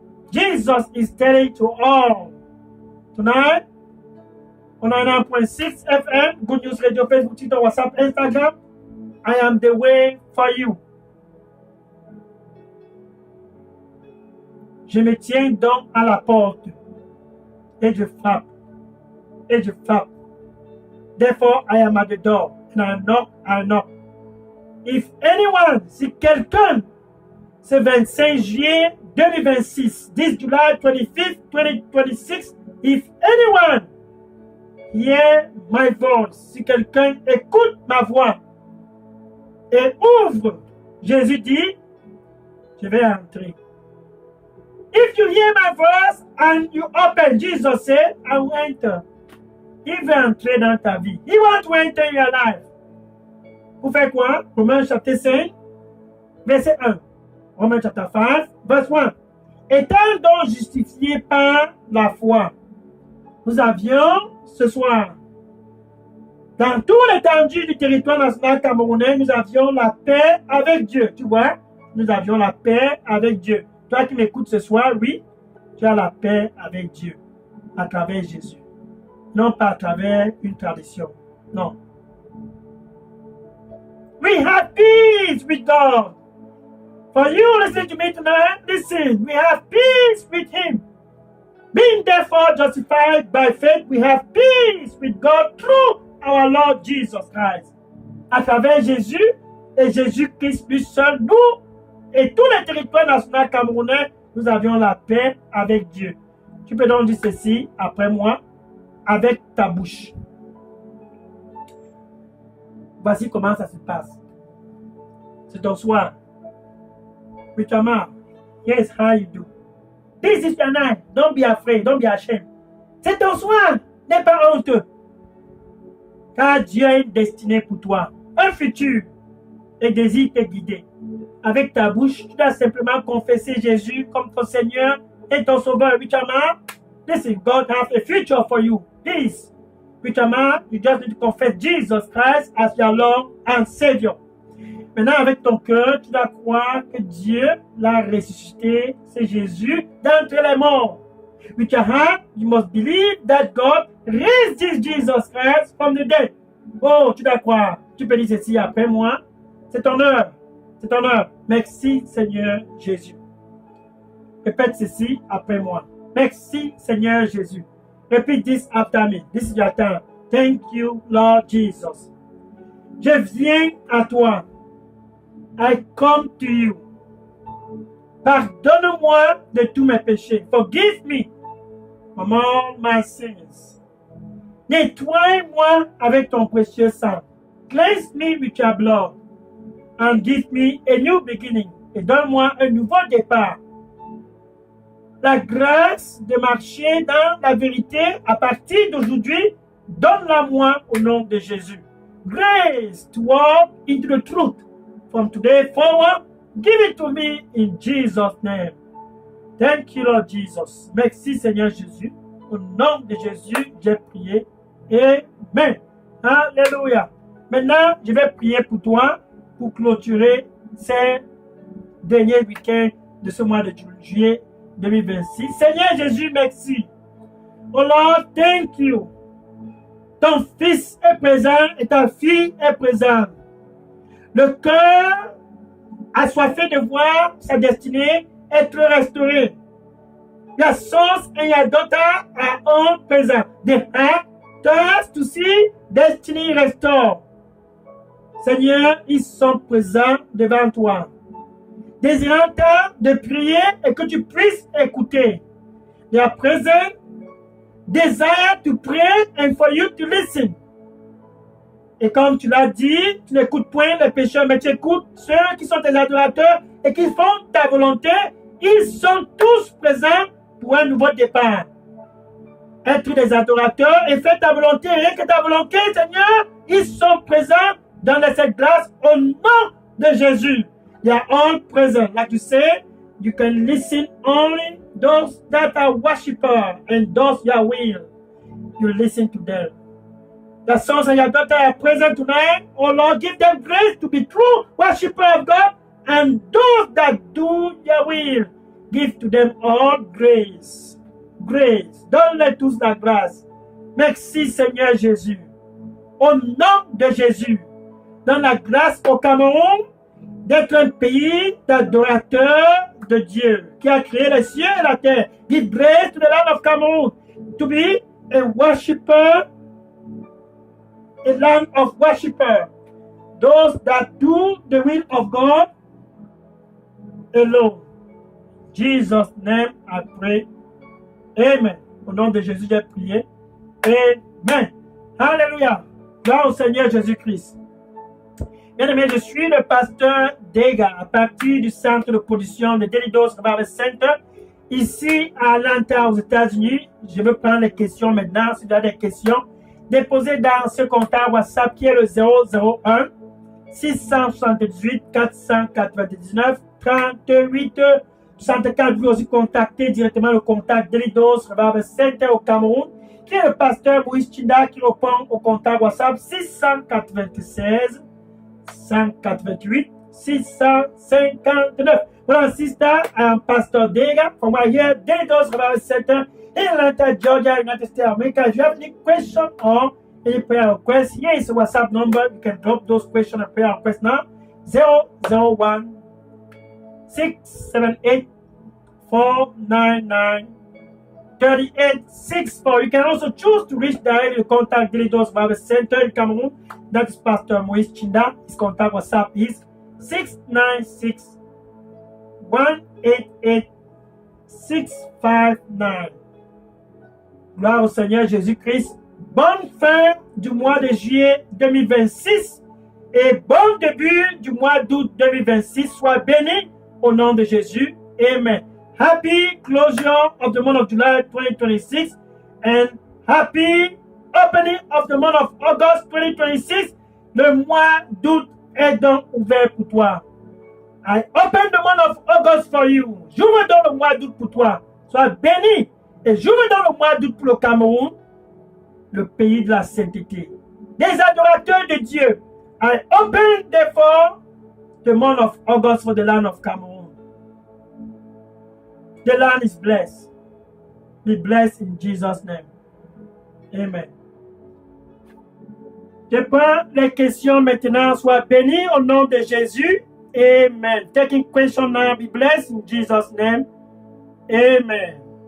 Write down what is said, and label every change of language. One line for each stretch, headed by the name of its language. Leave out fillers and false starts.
English: Jesus is telling to all. Tonight, on a 1.6 FM, Good News Radio, Facebook, TikTok, WhatsApp, Instagram. I am the way for you.
French: Je me tiens donc à la porte et je frappe. Et je frappe.
English: Therefore, I am at the door and I knock. If anyone,
French: si quelqu'un, ce 25 juillet 2026,
English: this July 25th, 2026, if anyone hear my voice,
French: si quelqu'un écoute ma voix et ouvre, Jésus dit, je vais entrer.
English: If you hear my voice and you open, Jesus said, I will enter.
French: Il veut entrer dans ta vie.
English: He wants to enter your life.
French: Vous faites quoi? Romains chapitre 5, verset 1. Romains chapitre 5, verset 1. Étant donc justifiés par la foi, nous avions ce soir, dans tout l'étendue du territoire national camerounais, nous avions la paix avec Dieu. Tu vois? Nous avions la paix avec Dieu. Toi qui m'écoutes ce soir, oui, tu as la paix avec Dieu à travers Jésus. Non pas à travers une tradition. Non.
English: We have peace with God. For you listening to me tonight, listen. We have peace with Him. Being therefore justified by faith, we have peace with God through our Lord Jesus Christ.
French: À travers Jésus et Jésus-Christ lui seul, nous et tous les territoires nationaux camerounais, nous avions la paix avec Dieu. Tu peux donc dire ceci après moi, avec ta bouche. Voici comment ça se passe. C'est ton soir.
English: With your mouth. Here's how you do. This is your night. Don't be afraid. Don't be ashamed.
French: C'est ton soir. N'aie pas honte. Car Dieu a une destinée pour toi. Un futur. Et désire te guider. Avec ta bouche, tu dois simplement confesser Jésus comme ton Seigneur et ton Sauveur.
English: With your mouth, listen, God has a future for you. Please. With your mouth, you just need to confess Jesus Christ as your Lord and Savior.
French: Maintenant, avec ton cœur, tu dois croire que Dieu l'a ressuscité, c'est Jésus, d'entre les morts.
English: With your heart, you must believe that God raised Jesus Christ from the dead.
French: Oh, tu dois croire. Tu peux dire ceci après moi. C'est ton heure. C'est ton heure. Merci, Seigneur Jésus. Répète ceci après moi. Merci, Seigneur Jésus.
English: Repeat this after me. This is your time. Thank you, Lord Jesus.
French: Je viens à toi.
English: I come to you.
French: Pardonne-moi de tous mes péchés.
English: Forgive me from all my sins.
French: Nettoie-moi avec ton précieux sang.
English: Cleanse me with your blood. And give me a new beginning.
French: Et donne-moi un nouveau départ. La grâce de marcher dans la vérité à partir d'aujourd'hui, donne-la-moi au nom de Jésus.
English: Grace to walk into the truth. From today forward, give it to me in Jesus' name. Thank you, Lord Jesus.
French: Merci, Seigneur Jésus. Au nom de Jésus, j'ai prié. Amen. Alléluia. Maintenant, je vais prier pour toi pour clôturer ces derniers week-ends de ce mois de juillet 2026. Seigneur Jésus, merci.
English: Oh Lord, thank you.
French: Ton fils est présent et ta fille est présente. Le cœur assoiffé de voir sa destinée être restaurée.
English: Your sons and your daughters are all present. The heart thirsts to see destiny restored.
French: Seigneur, ils sont présents devant toi. Désirant de prier et que tu puisses écouter.
English: They are present. Desire to pray and for you to listen.
French: Et comme tu l'as dit, tu n'écoutes point les pécheurs, mais tu écoutes ceux qui sont tes adorateurs et qui font ta volonté. Ils sont tous présents pour un nouveau départ. Être des adorateurs et faire ta volonté, rien que ta volonté, Seigneur, ils sont présents dans cette grâce au nom de Jésus.
English: They are all present. Like you say, you can listen only those that are worshippers and those your will. You listen to them. The sons and your daughters are present tonight. Oh Lord, give them grace to be true worshippers of God, and those that do your will, give to them all grace.
French: Grace. Donne-les tous la grâce. Merci Seigneur Jésus. Au nom de Jésus, donne la grâce au Cameroun d'être un pays d'adorateurs de Dieu qui a créé les cieux et la terre.
English: Give grace to the land of Cameroon to be a worshipper, a land of worshipper. Those that do the will of God alone. Jesus' name I pray. Amen.
French: Au nom de Jésus, j'ai prié. Amen. Alléluia. Gloire au Seigneur Jésus-Christ. Bien-aimé, je suis le pasteur Dega à partir du centre de production de Delidos Revival Center ici à Atlanta aux États-Unis. Je veux prendre les questions maintenant. Si tu as des questions, déposez dans ce contact WhatsApp qui est le 001 678 499 38 64. Vous pouvez aussi contacter directement le contact Delidos Revival Center au Cameroun qui est le pasteur Moïse Chinda qui répond au contact WhatsApp 696 188 659.
English: Well, sister, I'm Pastor Dega from right here, Delidos Revival Center in Atlanta, Georgia, United States of America. If you have any question or any prayer request, here is a WhatsApp number. You can drop those questions and prayer requests now. 001 678 499 3864. You can also choose to reach directly to contact Delidos Revival Center in Cameroon. That is Pastor Moïse Chinda. His contact WhatsApp is 696 188 659.
French: Gloire au Seigneur Jésus-Christ. Bonne fin du mois de juillet 2026 et bon début du mois d'août 2026. Sois béni au nom de Jésus. Amen.
English: Happy closure of the month of July 2026 and happy opening of the month of August 2026.
French: Le mois d'août est donc ouvert pour toi.
English: I open the month of August for you.
French: J'ouvre dans le mois d'août pour toi. Sois béni. Et j'ouvre dans le mois d'août pour le Cameroun, le pays de la sainteté. Des adorateurs de Dieu.
English: I open therefore the month of August for the land of Cameroon. The land is blessed. Be blessed in Jesus' name. Amen.
French: Je prends les questions maintenant. Sois béni au nom de Jésus.
English: Amen. Taking question now. Be blessed in Jesus' name. Amen.